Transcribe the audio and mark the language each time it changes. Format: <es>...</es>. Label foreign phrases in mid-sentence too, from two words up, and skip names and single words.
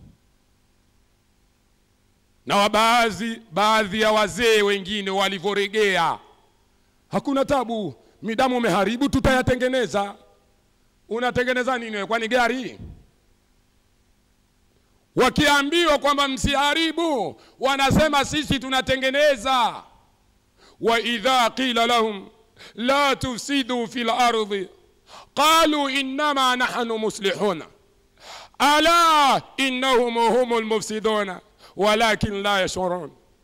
<sw>Na baadhi ya wazee wengine walivoregea, hakuna tabu, midamu umeharibu tutayatengeneza. Unatengeneza nini wewe, kwani gari? Wakiambiwa kwamba msiharibu, wanasema sisi tunatengeneza.</sw> <ar>وإذا قيل لهم لا تفسدوا في الأرض قالوا إنما نحن مصلحون ألا إنهم هم المفسدون ولكن لا يشعرون.</ar>